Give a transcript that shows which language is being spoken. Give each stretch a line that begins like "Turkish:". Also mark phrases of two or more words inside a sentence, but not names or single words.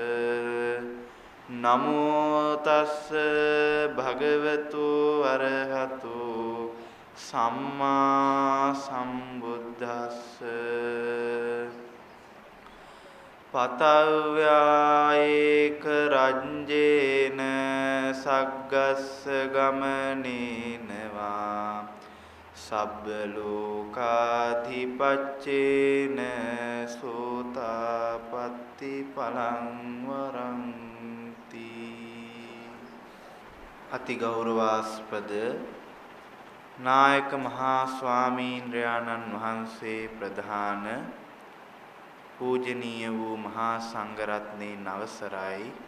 Pali: නමෝ තස්ස භගවතු අරහතෝ සම්මා සම්බුද්දස්ස පතව්‍යායේක රංජේන සග්ගස්ස ගමනේනවා සබ්බ ලෝකාධිපච්චේන සෝතාපට්ටි පලං වරන්ති
Sinhala: අති ගෞරවාස්පද නායක මහා ස්වාමීන්ද්‍රයාණන් වහන්සේ ප්‍රධාන පූජනීය වූ මහා සංඝරත්නයේ අවසරයි